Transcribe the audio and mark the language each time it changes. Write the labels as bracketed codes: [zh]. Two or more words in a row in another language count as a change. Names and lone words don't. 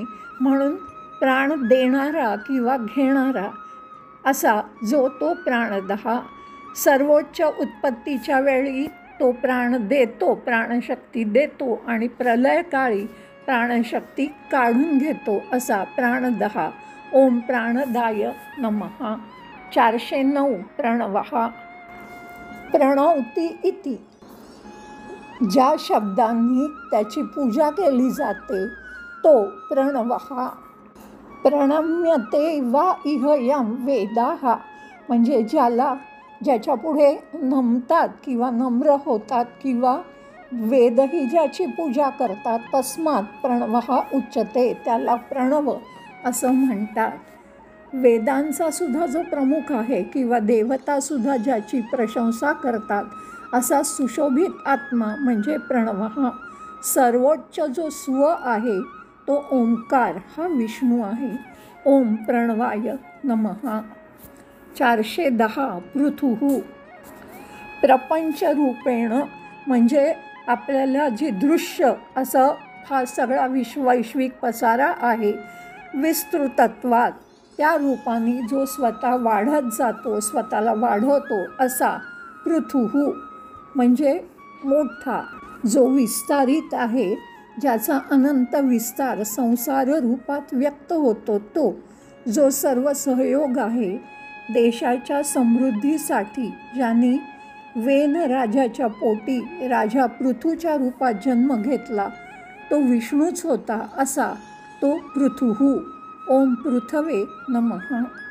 [mr] म्हणून प्राण देणारा किंवा घेणारा असा जो तो प्राणदः. सर्वोच्च उत्पत्तीच्या वेळी तो प्राण देतो, प्राणशक्ती देतो आणि प्रलयकाळी प्राणशक्ती काढून घेतो असा प्राणदः. [sa] ओम प्राणदाय नमः. [mr] 409 [sa] प्रणवः प्रणवती इति [mr] ज्या शब्दांनी त्याची पूजा केली जाते तो प्रणवः. [sa] प्रणम्यते वा इह यम वेदाः [mr] म्हणजे ज्याच्या पुढे नमतात किंवा नम्र होतात किंवा वेदही ज्याची पूजा करतात, [sa] तस्मात् प्रणवः उच्यते, [mr] त्याला प्रणव असं म्हणतात. वेदांचा सुद्धा जो प्रमुख आहे किंवा देवतासुद्धा ज्याची प्रशंसा करतात असा सुशोभित आत्मा म्हणजे प्रणवः. सर्वोच्च जो स्व आहे तो ओंकार हा विष्णू आहे. [sa] ओम प्रणवाय नमः. [mr] 410 [sa] पृथुः प्रपंचरूपेण [mr] म्हणजे आपल्याला जे दृश्य असं हा सगळा वैश्विक पसारा आहे, विस्तृतत्वात त्या रूपाने जो स्वतः वाढत जातो, स्वतःला वाढवतो असा पृथुः म्हणजे मोठा, जो विस्तारित आहे, ज्याचा अनंत विस्तार संसार रूपात व्यक्त होतो, तो जो सर्व सहयोग आहे. देशाच्या समृद्धीसाठी ज्यांनी वेन राजाच्या पोटी राजा पृथूच्या रूपात जन्म घेतला तो विष्णूच होता असा तो पृथुः. [sa] ओम पृथवे नमः.